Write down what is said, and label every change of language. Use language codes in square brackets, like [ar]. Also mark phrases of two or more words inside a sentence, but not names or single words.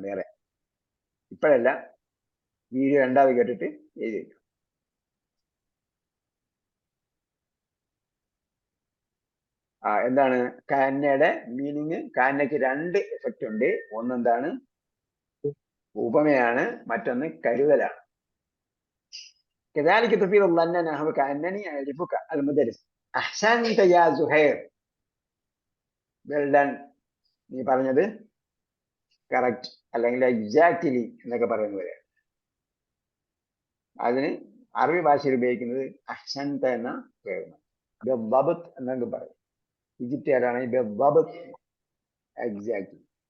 [ml] വേറെ ഇപ്പോഴല്ല, വീഡിയോ രണ്ടാമത് കേട്ടിട്ട് എഴുതി വെക്കണം. എന്താണ് കഅന്നയുടെ മീനിങ്? കഅന്നയ്ക്ക് രണ്ട് എഫക്റ്റ് ഉണ്ട്. ഒന്നെന്താണ്? ഉപമയാണ്, മറ്റൊന്ന് കരുതലാണ്. [ar] كذلك تفيد الظن نحو كأنني أعرفك المدرس أحسنت يا زهير. [en] well done, [ml] നീ പറഞ്ഞത് കറക്റ്റ് അല്ലെങ്കിൽ എക്സാക്ട്ലി എന്നൊക്കെ പറയുന്ന പോലെ. അതിന് അറബി ഭാഷയിൽ ഉപയോഗിക്കുന്നത് അഹ്സൻത എന്ന പ്രയോഗം. ബിദ്ദബ്ത് എന്നൊക്കെ പറയും. ഈജിപ്തുകാരാണെങ്കിൽ ബിദ്ദബ്ത്, എക്സാക്ട്ലി.